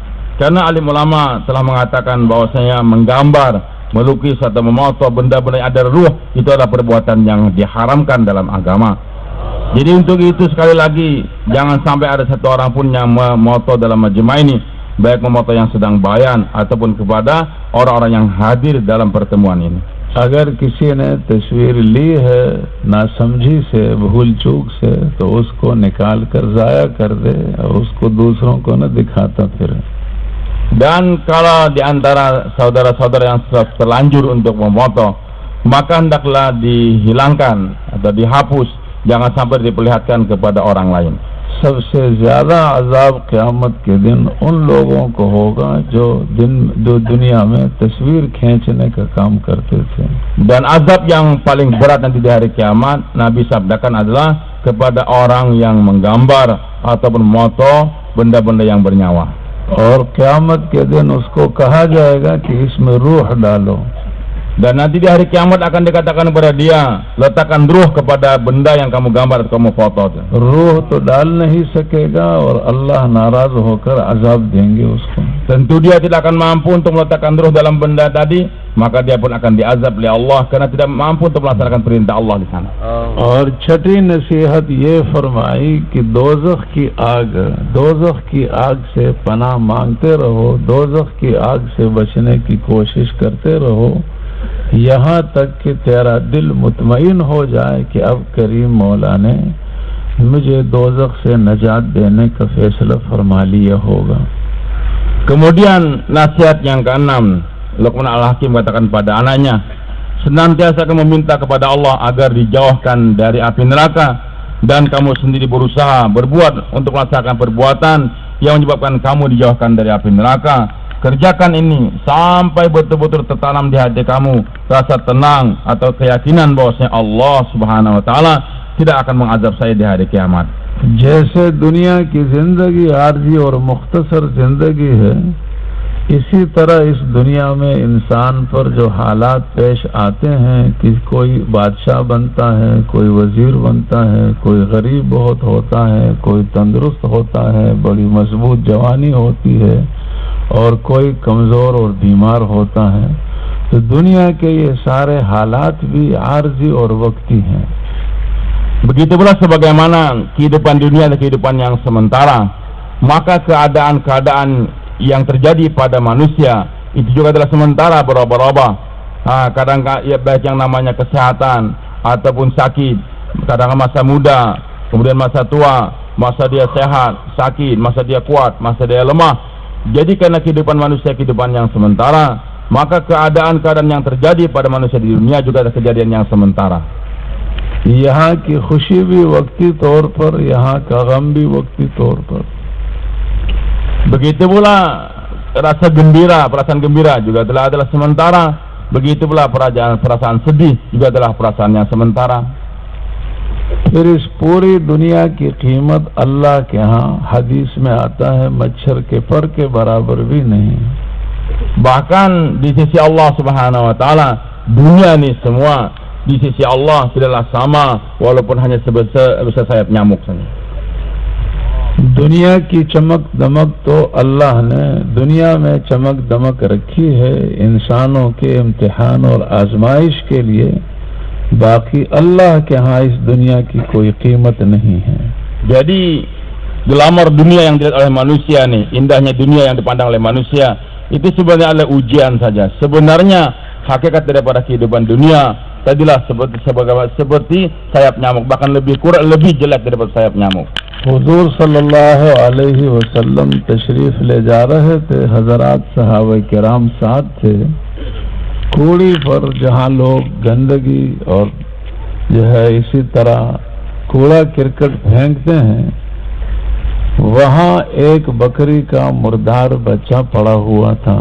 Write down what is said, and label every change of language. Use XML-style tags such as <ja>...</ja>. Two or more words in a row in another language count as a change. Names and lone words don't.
<id>Karena alim ulama telah mengatakan bahwasanya menggambar, melukis atau memoto benda-benda yang ada ruh itu adalah perbuatan yang diharamkan dalam agama. Jadi untuk itu sekali lagi jangan sampai ada satu orang pun yang memoto dalam majma' ini, baik memoto yang sedang bayan ataupun kepada orang-orang yang hadir dalam pertemuan ini.</id> <hi>अगर किसी ने तस्वीर ली है नासमझी से, भूल चूक से, तो उसको निकाल कर जाया कर दे और उसको दूसरों को न दिखाता फिर।</hi> <id>Dan kalau di antara saudara-saudara yang terlanjur untuk memoto, maka hendaklah dihilangkan atau dihapus, jangan sampai diperlihatkan kepada orang lain.</id> <hi>सबसे ज्यादा अजाब क़यामत के दिन उन लोगों को होगा जो दुनिया में तस्वीर खींचने का काम करते थे।</hi> <id>Dan azab yang paling berat nanti di hari kiamat, Nabi sabdakan adalah kepada orang yang menggambar ataupun memoto benda-benda yang bernyawa.</id> <hi>और क़यामत के दिन उसको कहा जाएगा कि इसमें रूह डालो।</hi> <id>Dan nanti di hari kiamat akan dikatakan kepada dia, letakkan ruh kepada benda yang kamu gambar atau kamu foto.</id> <hi>रूह तो डाल नहीं सकेगा और अल्लाह नाराज होकर अजाब देंगे उसको।</hi> <id>Tentu dia tidak akan mampu untuk meletakkan ruh dalam benda tadi, maka dia pun akan diazab oleh Allah karena tidak mampu untuk melaksanakan perintah Allah di sana.</id> <hi>और छठी नसीहत ये फरमाई कि दोज़ख की आग से पनाह मांगते रहो, दोज़ख की आग से बचने की कोशिश करते रहो, यहाँ तक कि तेरा दिल मुतमईन हो जाए कि अब करीम मौला ने मुझे दोज़ख से नजात देने का फैसला फरमा लिया होगा।</hi> <id>Kemudian nasihat yang keenam, Luqman Al-Hakim katakan pada anaknya, senantiasa kamu meminta kepada Allah agar dijauhkan dari api neraka, dan kamu sendiri berusaha berbuat untuk melaksanakan perbuatan yang menyebabkan kamu dijauhkan dari api neraka. Kerjakan ini sampai betul-betul tertanam di hati kamu rasa tenang atau keyakinan bahwasanya Allah</id> <ar>سبحانه وتعالى</ar> <id>tidak akan mengazab saya di hari kiamat.</id> <hi>जैसे दुनिया की जिंदगी आर्जी और मुख्तसर जिंदगी है, इसी तरह इस दुनिया में इंसान पर जो हालात पेश आते हैं कि कोई बादशाह बनता है, कोई वजीर बनता है, कोई गरीब बहुत होता है, कोई तंदुरुस्त होता है, बड़ी मजबूत जवानी होती है और कोई कमज़ोर और बीमार होता है, तो दुनिया के ये सारे हालात भी आर्जी और वक्ती हैं.</hi> <id>Begitu pula sebagaimana kehidupan dunia dan kehidupan yang sementara, maka keadaan-keadaan yang terjadi pada manusia itu juga adalah sementara, berubah-ubah. Kadang ya baik yang namanya kesehatan ataupun sakit, kadang masa muda, kemudian masa tua, masa dia sehat, sakit, masa dia kuat, masa dia lemah. Jadi karena kehidupan manusia kehidupan yang sementara, maka keadaan-keadaan yang terjadi pada manusia di dunia juga ada kejadian yang sementara.</id> <hi>यहाँ की खुशी भी वक्ती तौर पर, यहाँ का गम भी वक्ती तौर पर.</hi> <id>Begitu pula rasa gembira, perasaan gembira juga adalah sementara. Begitu pula perasaan sedih juga adalah perasaan yang sementara.</id> <hi>फिर इस पूरी दुनिया की कीमत अल्लाह के यहाँ हदीस में आता है मच्छर के पर के बराबर भी नहीं.</hi> <id>Bahkan di sisi Allah</id> <ar>سبحانه وتعالى,</ar> <id>dunia ini semua di sisi Allah tidaklah sama walaupun hanya sebesar sayap nyamuk saja.</id> <hi>दुनिया की चमक दमक तो अल्लाह ने दुनिया में चमक दमक रखी है इंसानों के इम्तिहान और आजमाइश के लिए. बाकी अल्लाह के यहाँ इस दुनिया की कोई कीमत नहीं है.</hi> <id>Jadi glamour dunia yang dilihat oleh manusia nih, indahnya dunia yang dipandang oleh manusia, itu sebenarnya adalah ujian saja. Sebenarnya hakikat daripada kehidupan dunia tadilah seperti sayap nyamuk, bahkan lebih jelek daripada sayap nyamuk.</id> <hi>हुजूर</hi> <ar>صلى الله عليه وسلم</ar> <hi>तशरीफ ले जा रहे थे, हजरात सहाबा किराम साथ थे. कूड़ी पर जहाँ लोग गंदगी और जो है इसी तरह कूड़ा करकट फेंकते हैं, वहाँ एक बकरी का मुर्दार बच्चा पड़ा हुआ था.</hi>